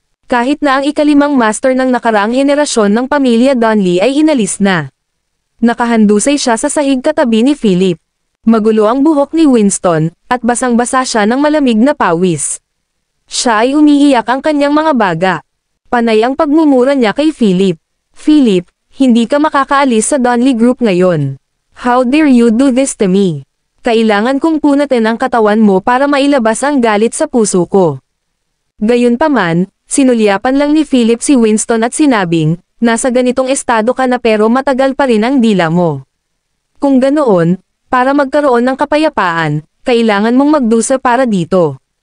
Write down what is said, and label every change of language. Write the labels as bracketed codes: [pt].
[tl] Kahit na ang ikalimang master ng nakaraang henerasyon ng pamilya Donley ay inalis na. Nakahandusay siya sa sahig katabi ni Philip. Magulo ang buhok ni Winston, at basang-basa siya ng malamig na pawis. Siya ay umiiyak ang kanyang mga baga. Panay ang pagmumura niya kay Philip. Philip, hindi ka makakaalis sa Donley Group ngayon. [en] How dare you do this to me? [tl] Kailangan kong punatin ang katawan mo para mailabas ang galit sa puso ko. Gayunpaman, sinulyapan lang ni Philip si Winston at sinabing, nasa ganitong estado ka na pero matagal pa rin ang dila mo. Kung ganoon, para magkaroon ng kapayapaan, kailangan mong magdusa para dito.